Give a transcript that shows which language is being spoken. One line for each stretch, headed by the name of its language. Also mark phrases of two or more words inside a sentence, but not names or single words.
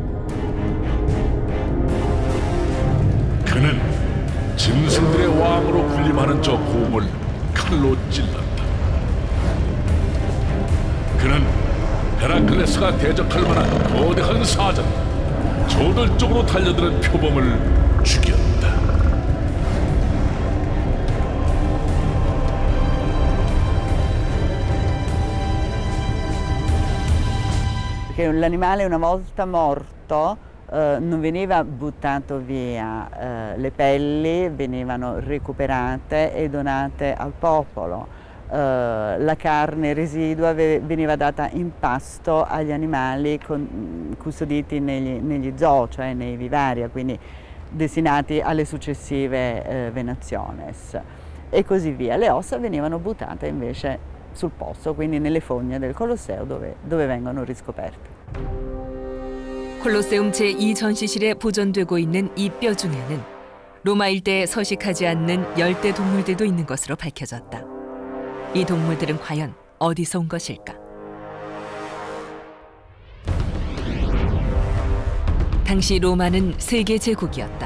Korean: 그는 짐승들의 왕으로 군림하는 저 곰을 칼로 찔렀다. 그는 헤라클레스가 대적할 만한 거대한 사자, 저돌적으로 달려드는 표범을 죽였다.
Italian: Perché l'animale una volta morto non veniva buttato via, le pelli venivano recuperate e donate al popolo, la carne residua veniva data in pasto agli animali custoditi negli zoo, cioè nei vivaria, quindi destinati alle successive venaciones e così via. Le ossa venivano buttate invece sul posto, quindi nelle fogne del Colosseo dove vengono riscoperte.
Korean: 콜로세움 제2전시실에 보존되고 있는 이 뼈 중에는 로마 일대에 서식하지 않는 열대 동물들도 있는 것으로 밝혀졌다. 이 동물들은 과연 어디서 온 것일까? 당시 로마는 세계 제국이었다.